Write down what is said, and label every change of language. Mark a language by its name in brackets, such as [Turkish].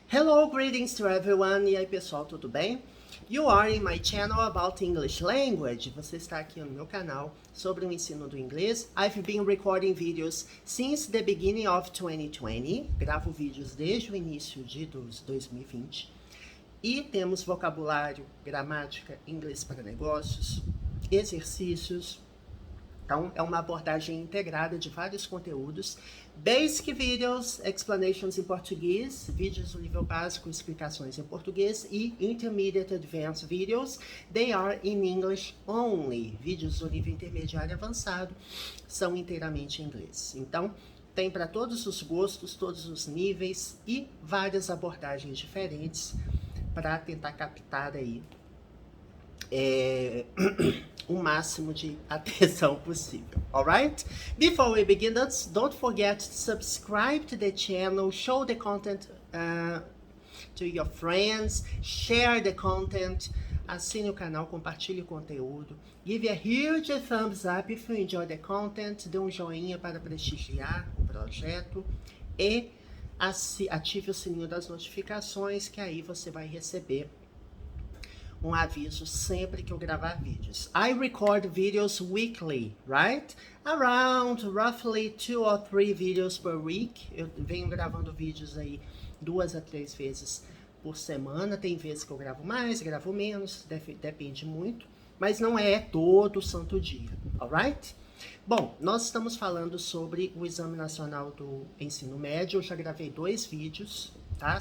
[English] Hello, greetings to everyone. [Portuguese] E aí, pessoal, tudo bem? [English] You are in my channel about English language. [Portuguese] Você está aqui no meu canal sobre o ensino do inglês. [English] I've been recording videos since the beginning of 2020. [Portuguese] Gravo vídeos desde o início de 2020. E temos vocabulário, gramática, inglês para negócios, exercícios. Então, é uma abordagem integrada de vários conteúdos. [English] Basic videos, explanations [Portuguese] em português, vídeos do nível básico, explicações em português. [English] E Intermediate Advanced videos, they are in English only. [Portuguese] Vídeos do nível intermediário avançado são inteiramente em inglês. Então, tem para todos os gostos, todos os níveis e várias abordagens diferentes para tentar captar aí o máximo de atenção possível, alright? [English] Before we begin, don't forget to subscribe to the channel, show the content to your friends, share the content, [Portuguese] assine o canal, compartilhe o conteúdo, [English] give a huge thumbs up if you enjoy the content, [Portuguese] dê um joinha para prestigiar o projeto e ative o sininho das notificações, que aí você vai receber um aviso sempre que eu gravar vídeos. [English] I record videos weekly, right? Around roughly 2 or 3 videos per week. [Portuguese] Eu venho gravando vídeos aí 2 a 3 vezes por semana. Tem vezes que eu gravo mais, gravo menos, depende muito. Mas não é todo santo dia, alright? Bom, nós estamos falando sobre o Exame Nacional do Ensino Médio. Eu já gravei 2 vídeos, tá?